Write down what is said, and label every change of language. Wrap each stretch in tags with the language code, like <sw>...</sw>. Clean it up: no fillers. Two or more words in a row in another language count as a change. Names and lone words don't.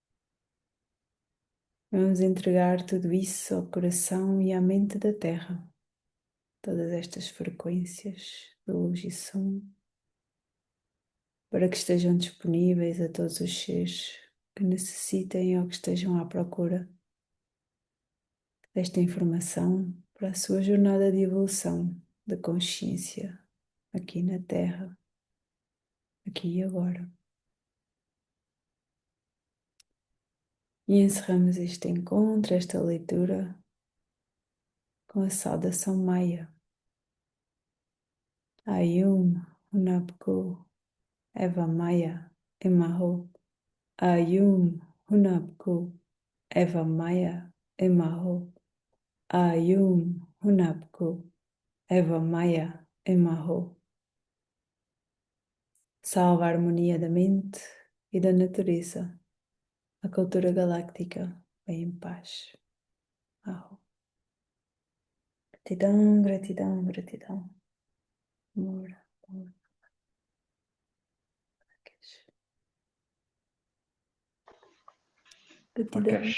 <pt>Vamos entregar tudo isso ao coração e à mente da Terra, todas estas frequências de luz e som, para que estejam disponíveis a todos os seres que necessitem ou que estejam à procura desta informação para a sua jornada de evolução da consciência aqui na Terra, aqui e agora. E encerramos este encontro, esta leitura, com a saudação Maia. Ayum Hunapku Eva Maia Emaho. Ayum Hunapku Eva Maia Emaho. Ayum Hunapku Eva Maia Emaho. Salva a harmonia da mente e da natureza. A cultura galáctica vem em paz. Aho. Gratidão, gratidão, gratidão. Amor, amor. Gratidão,</pt>